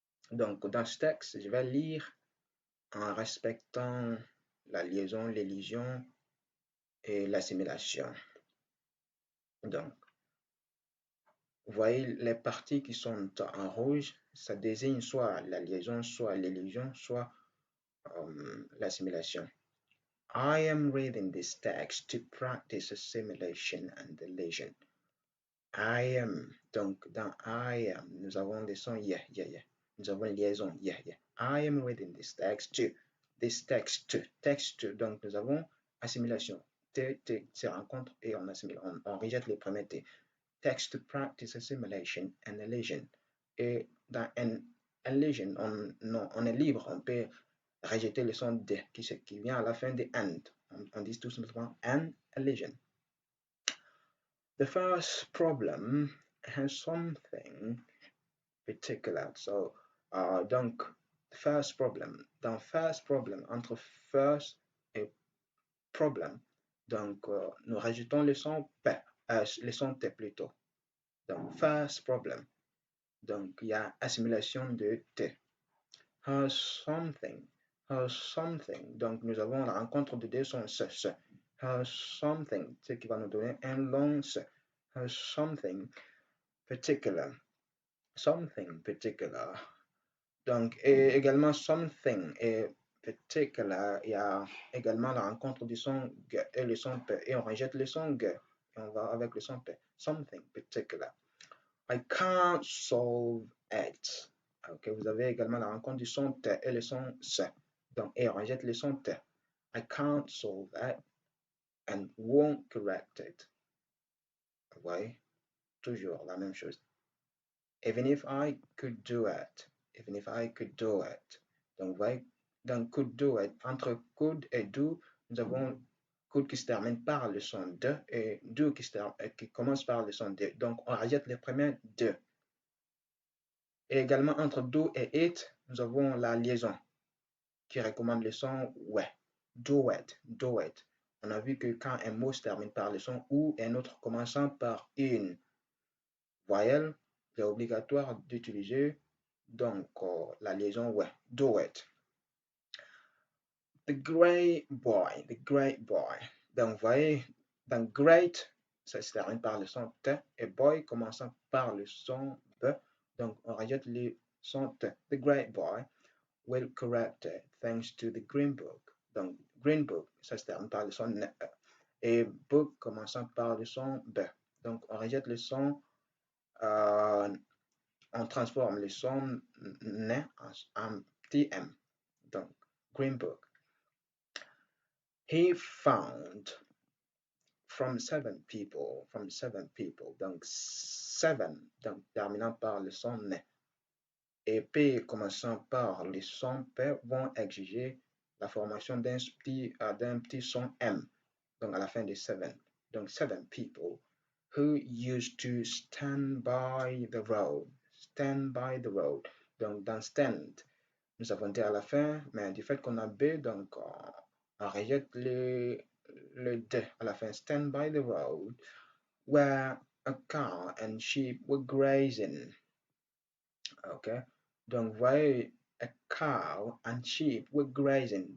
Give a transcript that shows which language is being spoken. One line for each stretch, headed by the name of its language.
French: Donc, dans ce texte, je vais lire en respectant la liaison, l'élision et l'assimilation. Donc, vous voyez les parties qui sont en rouge, ça désigne soit la liaison, soit l'élision, soit l'assimilation.
English: I am reading this text to practice assimilation and elision. I am,
French: donc dans I am, nous avons les sons yeah, yeah, yeah. Nous avons liaison
English: yeah, yeah. I am reading this text to, text to.
French: Donc nous avons assimilation. T se rencontre et on assimile. On rejette les premiers T.
English: Text to practice assimilation and elision.
French: Et dans N, a lesion. On est libre, on peut rejeter le son D qui vient à la fin de and. On dit tout simplement
English: and a lesion. The first problem has something particular. So, donc, first problem.
French: Dans
English: first problem,
French: entre first et problem, donc, nous rajoutons le son P, le son T plutôt. Donc,
English: first problem.
French: Donc, il y a assimilation de T.
English: Has something. Has something.
French: Donc, nous avons la rencontre de deux sons ce.
English: Has something,
French: ce qui va nous donner un long ce.
English: Has something particular. Something particular.
French: Donc, et également something et particular, il y a également la rencontre du son G et le son P. Et on rejette le son G et on va avec le son P.
English: Something particular. I can't solve it.
French: Ok, vous avez également la rencontre du son T et le son C. Donc, et on rejette le son T.
English: I can't solve it and won't correct it.
French: Vous voyez, toujours la même chose.
English: Even if I could do it. Even if I could do it.
French: Donc, vous voyez, dans
English: could do it,
French: entre could et do, nous avons could qui se termine par le son de et do qui commence par le son de. Donc, on rejette les premiers de. Et également, entre do et it, nous avons la liaison qui recommande le son ouais.
English: Do it, do it.
French: On a vu que quand un mot se termine par le son ou un autre commençant par une voyelle, c'est obligatoire d'utiliser donc la liaison ouais.
English: Do it. The great boy, the great boy.
French: Donc, vous voyez, dans great, ça se termine par le son T et boy commençant par le son B. Donc, on rajoute le son T.
English: The great boy will correct it thanks to the green book.
French: Donc, green book, ça se termine par le son N. Et book commençant par le son B. Donc, on rejette le son, on transforme le son N en petit M.
English: Donc, green book. He found from seven people.
French: Donc, seven, donc, terminant par le son N. Et P commençant par le son P vont exiger la formation d'un petit son M, donc à la fin de seven.
English: Donc, seven people who used to stand by the road. Stand by the road.
French: Donc, dans stand, nous avons D à la fin, mais du fait qu'on a B, donc on rejette le D à la fin.
English: Stand by the road where a cow and sheep were grazing. Okay?
French: Donc, vous voyez,
English: a cow and sheep were grazing.